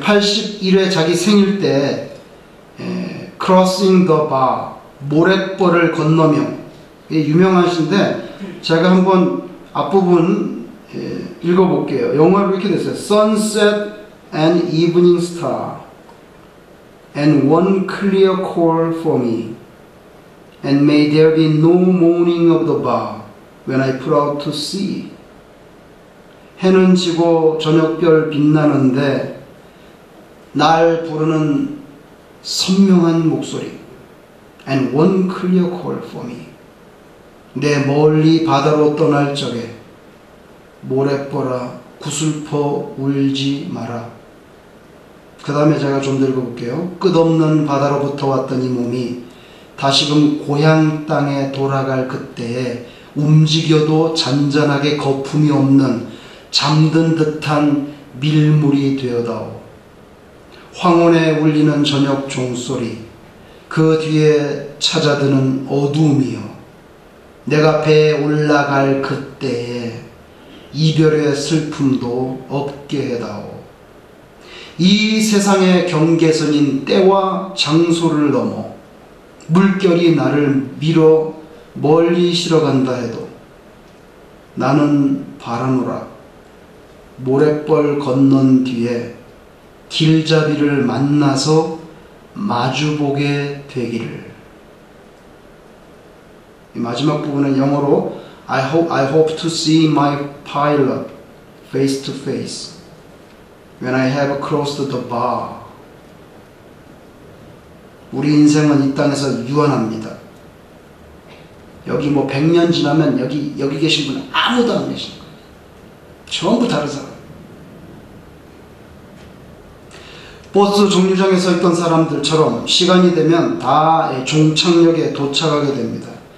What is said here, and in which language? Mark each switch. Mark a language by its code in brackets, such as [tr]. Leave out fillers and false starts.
[ko] 81회 자기 생일 때 Crossing the Bar, 모랫벌을 건너며 유명하신데 제가 한번 앞부분 읽어볼게요. 영어로 이렇게 됐어요. [en] Sunset and Evening Star. and one clear call for me. And may there be no moaning of the bar when I put out to sea. [ko] 해는 지고 저녁별 빛나는데 날 부르는 선명한 목소리. [en] And one clear call for me. [ko] 내 멀리 바다로 떠날 적에 모래보라 구슬퍼 울지 마라. 그 다음에 제가 좀 더 읽어볼게요. 끝없는 바다로부터 왔던 이 몸이 다시금 고향 땅에 돌아갈 그때에 움직여도 잔잔하게 거품이 없는 잠든 듯한 밀물이 되어다오. 황혼에 울리는 저녁 종소리, 그 뒤에 찾아드는 어두움이요. 내가 배에 올라갈 그때에 이별의 슬픔도 없게 해다오. 이 세상의 경계선인 때와 장소를 넘어 물결이 나를 밀어 멀리 실어간다 해도 나는 바라노라. 모래벌 건넌 뒤에 길잡이를 만나서 마주보게 되기를. 이 마지막 부분은 영어로 [en] I hope to see my pilot face to face when I have crossed the bar. [ko] 우리 인생은 이 땅에서 유한합니다. 여기 뭐 100년 지나면 여기 계신 분은 아무도 안 계신 거예요. 전부 다른 사람. 버스 정류장에 서 있던 사람들처럼 시간이 되면 다 종착역에 도착하게 됩니다.